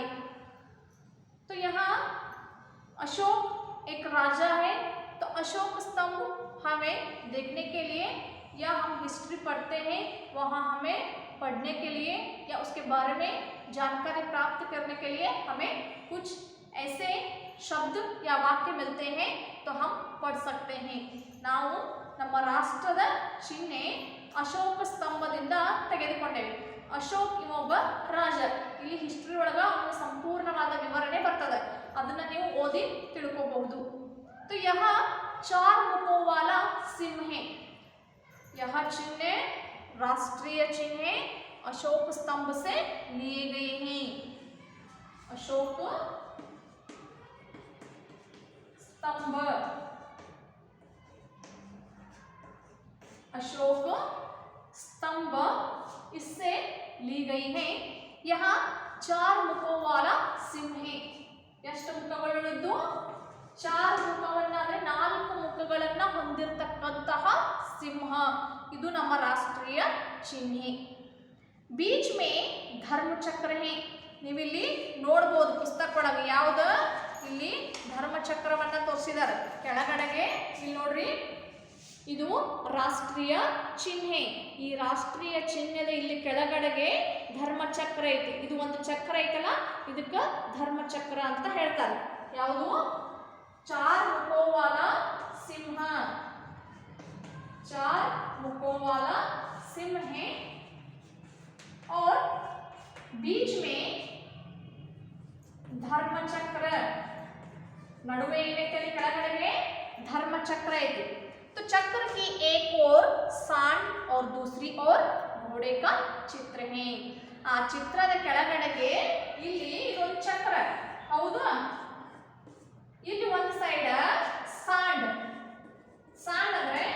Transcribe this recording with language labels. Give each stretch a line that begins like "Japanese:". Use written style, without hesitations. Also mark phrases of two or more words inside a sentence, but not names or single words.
Hindi: तो यहाँ अशोक एक राजा है, तो अशोक स्तंभ हमें देखने के लिए या हम हिस्ट्री पढ़ते हैं वहाँ हमें पढ़ने के लिए या उसके बारे में जानकारी प्राप्त करने के लिए हमें कुछ ऐसे शब्द या वाक्य मिलते हैं तो हम पढ़ सकते हैं।
Kannada: ನಾವು ನಮ್ಮ ರಾಷ್ಟ್ರದ ಚಿಹ್ನೆ ಅಶೋಕ ಸ್ತಂಭದಿಂದ ತೆಗೆದುಕೊಂಡೇವೆ। ಅಶೋಕ್ ಇವೊಬ್ಬ ರಾಜ, ಇಲ್ಲಿ ಹಿಸ್ಟ್ರಿ ಒಳಗ ಒಂದು ಸಂಪೂರ್ಣವಾದ ವಿವರಣೆ ಬರ್ತದೆ, ಅದನ್ನ ನೀವು ಓದಿ ತಿಳ್ಕೋಬಹುದು।
Hindi: तो यहाँ 4 मुखों वाला सिंह है। यह चिन्ह राष्ट्रीय चिन्ह अशोक स्तंभ से लिए गए हैं। अशोक स्तंभ, अशोक स्तंभ इससे ली गई है। यहाँ 4 मुखों वाला सिंह है।
Kannada: ಎಷ್ಟು ಮುಖಗಳಿದ್ದು? 4 ಮುಖವನ್ನ, ಅಂದ್ರೆ 4 ಮುಖಗಳನ್ನ ಹೊಂದಿರತಕ್ಕಂತಹ ಸಿಂಹ, ಇದು ನಮ್ಮ ರಾಷ್ಟ್ರೀಯ ಚಿಹ್ನೆ।
Hindi: बीच में धर्म चक्र है।
Kannada: ನೀವಿಲ್ಲಿ ನೋಡಬಹುದು ಪುಸ್ತಕ ಒಳಗೆ ಯಾವುದು, ಇಲ್ಲಿ ಧರ್ಮ ಚಕ್ರವನ್ನ ತೋರಿಸಿದ್ದಾರೆ ಕೆಳಗಡೆಗೆ, ಇಲ್ಲಿ ನೋಡ್ರಿ, ಇದು ರಾಷ್ಟ್ರೀಯ ಚಿಹ್ನೆ। ಈ ರಾಷ್ಟ್ರೀಯ ಚಿಹ್ನೆದ ಇಲ್ಲಿ ಕೆಳಗಡೆಗೆ ಧರ್ಮ ಚಕ್ರ ಐತಿ, ಇದು ಒಂದು ಚಕ್ರ ಐತಲ್ಲ, ಇದಕ್ಕೆ ಧರ್ಮ ಚಕ್ರ ಅಂತ ಹೇಳ್ತಾರೆ।
Hindi: ಯಾವುದು? 4 मुखों वाला सिंह, 4 मुखों वाला सिंह है और बीच में धर्म चक्र,
Kannada: नಡುವೆ ಏನೈತೆ ಕೆಳಗಡೆಗೆ
Hindi: धर्म चक्र ಐತಿ। तो चक्र की एक ओर सांड और दूसरी ओर घोड़े का चित्र है।
Kannada: आ ಚಿತ್ರದ ಕೆಳಗಡೆಗೆ ಇಲ್ಲಿ ಇದೊಂದು ಚಕ್ರ, ಹೌದಾ? ಇಲ್ಲಿ ಒಂದು ಸೈಡ್
Hindi: सांड, सांड